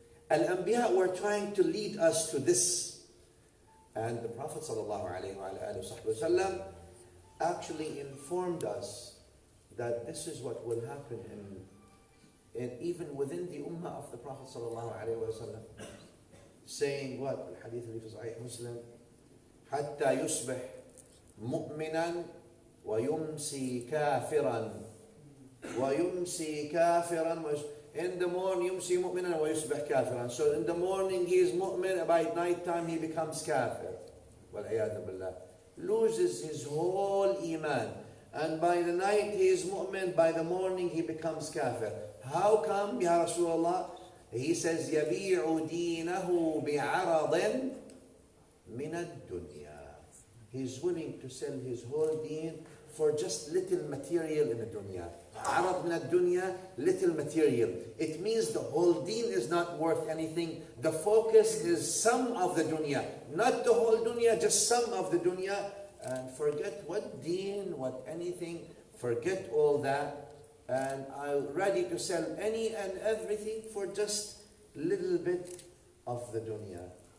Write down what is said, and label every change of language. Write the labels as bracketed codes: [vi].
[en] Al-Anbiya were trying to lead us to this. And the Prophet ﷺ actually informed us that this is what will happen in even within the ummah of the Prophet ﷺ. Saying what? [ar] Al-Hadith fi Sahih Muslim, حتى يصبح مؤمنا ويمسي كافرا ويمسي كافرا. [en] In the morning, [ar] يمسي مؤمنا ويصبح كافرا. [en] So in the morning he is mu'min, by night time he becomes kafir. [ar] والعياذ بالله. [en] Loses his whole iman. And by the night he is mu'min, by the morning he becomes kafir. How come, Ya Rasulullah? He says, [ar] يبيع دينه بعرض من الدنيا. [en] He's willing to sell his whole deen for just little material in the dunya. [ar] عرض من الدنيا, [en] little material. It means the whole deen is not worth anything. The focus is some of the dunya. Not the whole dunya, just some of the dunya. And forget what deen, what anything. Forget all that. And I'm ready to sell any and everything for just little bit of the dunya.